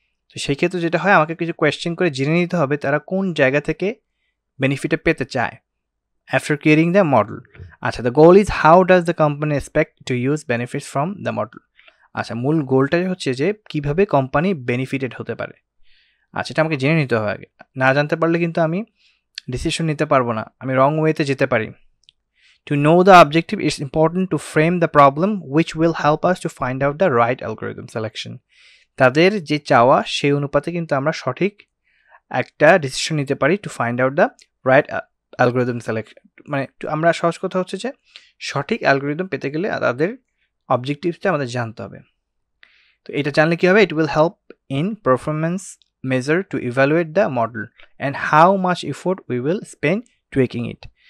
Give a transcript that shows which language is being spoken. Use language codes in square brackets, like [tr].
[bn] তো সেই ক্ষেত্রে যেটা হয়, আমাকে কিছু কোয়েশ্চেন করে জেনে নিতে হবে তারা কোন জায়গা থেকে বেনিফিটে পেতে চায় [en] After creating the model. আচ্ছা, the goal is how does the company expect to use benefits from the model. [bn] আচ্ছা, মূল গোলটাই হচ্ছে যে কিভাবে কোম্পানি বেনিফিটেড হতে পারে। আচ্ছা, এটা আমাকে জেনে নিতে হবে আগে। না জানতে পারলে কিন্তু আমি ডিসিশন নিতে পারবো না, আমি রং ওয়েতে যেতে পারি। [en] To know the objective, it's important to frame the problem which will help us to find out the right algorithm selection. [bn] তাদের যে চাওয়া সেই অনুপাতে কিন্তু আমরা সঠিক একটা ডিসিশন নিতে পারি [en] To find out the right algorithm selection. [bn] মানে আমরা সহজ কথা হচ্ছে যে সঠিক অ্যালগোরিদম পেতে গেলে তাদের অবজেক্টিভসটা আমাদের জানতে হবে। তো এটা জানলে কি হবে? [en] It will help in performance measure to evaluate the model and how much effort we will spend tweaking it.